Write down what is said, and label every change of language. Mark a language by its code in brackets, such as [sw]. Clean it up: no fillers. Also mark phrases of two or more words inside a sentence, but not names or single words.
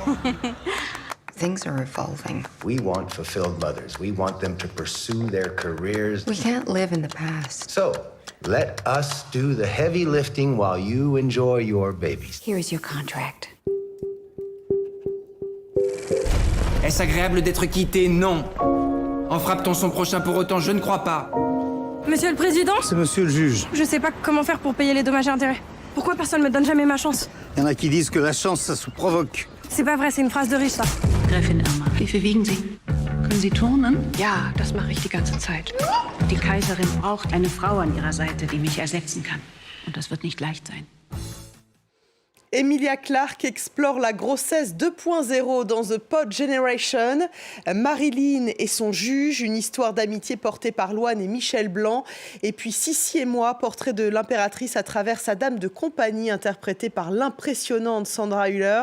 [en] Things are evolving. We want fulfilled mothers. We want them to pursue their careers. We can't live in the past. So, let us do the heavy lifting while you enjoy your babies. Here's your contract. [fr] Est-ce agréable d'être quitté? Non. En frappe-t-on son prochain pour autant? Je ne crois pas. Monsieur le Président? C'est monsieur le juge. Je sais pas comment faire pour payer les dommages et intérêts. Pourquoi personne me donne jamais ma chance? Il y en a qui disent que la chance, ça se provoque. C'est pas vrai, c'est une phrase de riche, ça. [de] Gräfin Irma, wie viel wiegen Sie? Können Sie turnen? Ja, das mache ich die ganze Zeit. Die Kaiserin braucht eine Frau an ihrer Seite, die mich ersetzen kann. Und das wird nicht leicht sein. [fr] Emilia Clarke explore la grossesse 2.0 dans The Pod Generation. Marilyn et son juge, une histoire d'amitié portée par Loane et Michel Blanc. Et puis Sissi et moi, portrait de l'impératrice à travers sa dame de compagnie, interprétée par l'impressionnante Sandra Hüller.